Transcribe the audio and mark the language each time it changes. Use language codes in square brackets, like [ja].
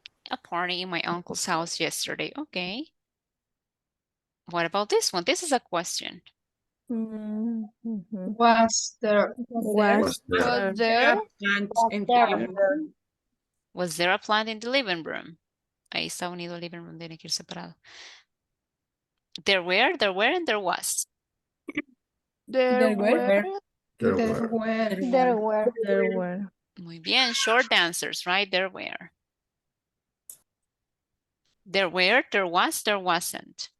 [en] A party in my uncle's house yesterday. Okay. What about this one? This is a question. Mhm. Was there. Was there. There are plants in the living room. Was there a plant in the living room? [es] Ahí está unido el [en] living room, [es] tiene que ir separado. [en] There were, there weren't, there was. There were. There There were. were. There were. There were. [es] Muy bien, [en] short answers, right? There were. There were, there was, there wasn't.